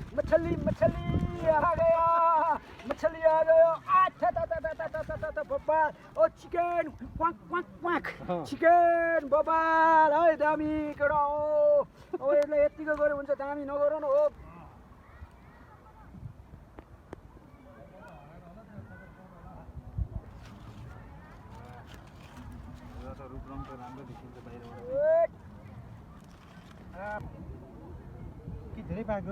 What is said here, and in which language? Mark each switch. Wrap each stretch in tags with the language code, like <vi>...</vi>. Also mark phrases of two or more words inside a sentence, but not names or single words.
<hi>मछली मछली आ गया</hi> <ne>मछली आ गयो अच्छा बब्बाल ओ चिकन क्वाक क्वाक क्वाक चिकन बब्बाल है दामी केटा हो यसले यतिको गरे हुन्छ दामी नगर न हो रूप रङ त राम्रो देखिन्छ बाहिरबाट के धेरै पाक्यो</ne>